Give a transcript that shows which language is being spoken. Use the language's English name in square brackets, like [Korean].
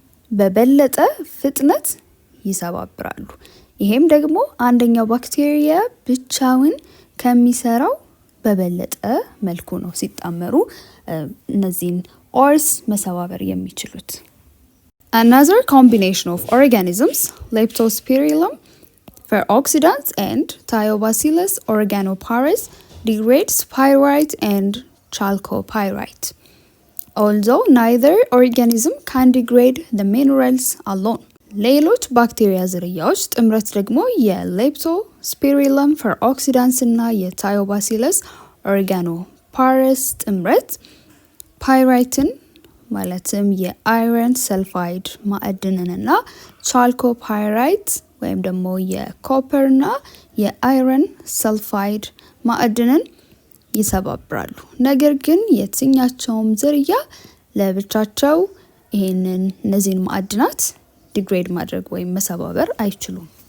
[Amharic] በበለጠ ፍጥነት ይሰባብራሉ። ይሄም ደግሞ አንደኛው ባክቴሪያ ብቻውን ከሚሰራው በበለጠ መልኩ ነው ሲጣመሩ እነዚህን ኦርስ መሰባበር የሚችሉት። [English] Another combination of organisms, Leptospirillum feroxidans and Thiobacillus organoparus, degrades pyrite and chalcopyrite. Although neither organism can degrade the minerals alone. [Amharic] ሌሎች ባክቴሪያ ዝርያዎች ጥምረት ደግሞ የሌፕቶስፒሪለም feroxidans እና የታዮባሲለስ ኦርጋኖፓረስ ጥምረት ፓይራይትን ማለትም የአይረን ሰልፋይድ ማዕድንንና ቻልኮፓይራይት ወይም ደግሞ የኮፐርና የአይረን ሰልፋይድ ማዕድንን ይሰባብራሉ። ነገር ግን የትኛቸውም ዝርያ ለብቻቸው እነዚህን ማዕድናት ዲግሬድ ማድረግ ወይም መሰባበር አይችሉም።